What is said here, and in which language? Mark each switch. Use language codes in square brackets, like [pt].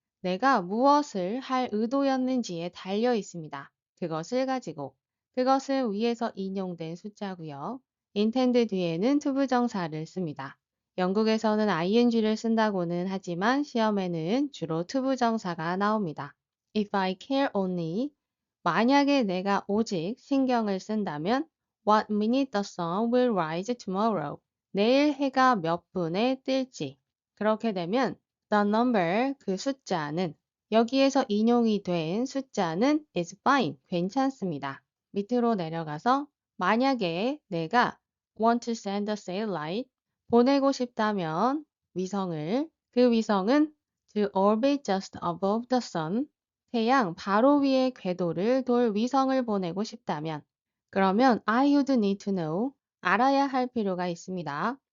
[ko] 내가 무엇을 할 의도였는지에 달려 있습니다. 그것을 가지고. 그것은 위에서 인용된 숫자고요. intend 뒤에는 투부정사를 씁니다. 영국에서는 ing를 쓴다고는 하지만 시험에는 주로 투부정사가 나옵니다. [en] If I care only, [ko] 만약에 내가 오직 신경을 쓴다면 [en] What minute the sun will rise tomorrow? [ko] 내일 해가 몇 분에 뜰지. 그렇게 되면 [en] the number, [ko] 그 숫자는 여기에서 인용이 된 숫자는 [en] is fine, [ko] 괜찮습니다. 밑으로 내려가서 만약에 내가 [en] want to send a satellite, [ko] 보내고 싶다면 위성을, 그 위성은 [en] to orbit just above the sun, [ko] 태양 바로 위에 궤도를 돌 위성을 보내고 싶다면 그러면 [en] I would need to know, [ko] 알아야 할 필요가 있습니다.